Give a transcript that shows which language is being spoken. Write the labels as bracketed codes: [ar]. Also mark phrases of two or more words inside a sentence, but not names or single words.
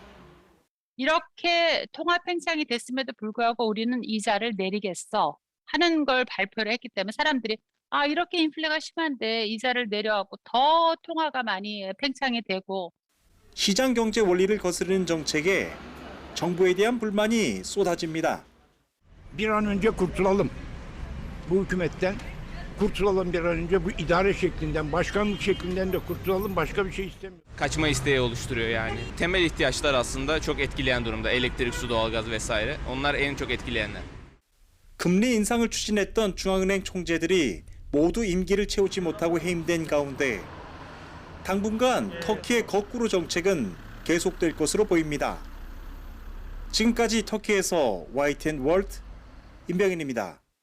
[ko] 이렇게 통화 팽창이 됐음에도 불구하고 우리는 이자를 내리겠어 하는 걸 발표를 했기 때문에 사람들이 이렇게 인플레가 심한데 이자를 내려하고 더 통화가 많이 팽창이 되고 시장 경제 원리를 거스르는 정책에 정부에 대한 불만이 쏟아집니다. [tr] Bir an önce kurtulalım. Bu hükümetten kurtulalım bir an önce bu idare şeklinden, başkanlık şeklinden de kurtulalım. Başka bir şey istemiyorum. Kaçma isteği oluşturuyor yani. Temel ihtiyaçlar aslında çok etkileyen durumda. Elektrik, su, doğalgaz vesaire. Onlar en çok etkileyenler. [ko] 금리 인상을 추진했던 중앙은행 총재들이 모두 임기를 채우지 못하고 해임된 가운데 당분간 터키의 거꾸로 정책은 계속될 것으로 보입니다. 지금까지 터키에서 YTN 월드 임병인입니다.